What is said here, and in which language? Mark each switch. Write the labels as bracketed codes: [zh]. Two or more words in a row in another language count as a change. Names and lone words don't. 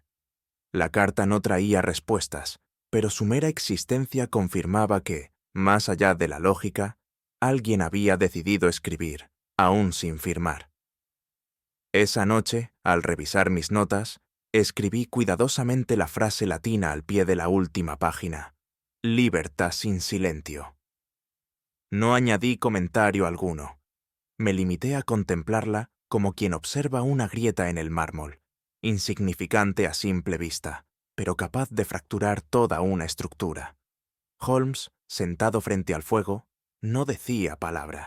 [es] La carta no traía respuestas, pero su mera existencia confirmaba que, más allá de la lógica, alguien había decidido escribir, aún sin firmar. Esa noche, al revisar mis notas, escribí cuidadosamente la frase latina al pie de la última página: [la] Libertas in silentio. [es] No añadí comentario alguno. Me limité a contemplarla como quien observa una grieta en el mármol, insignificante a simple vista, pero capaz de fracturar toda una estructura. Holmes, sentado frente al fuego, no decía palabra.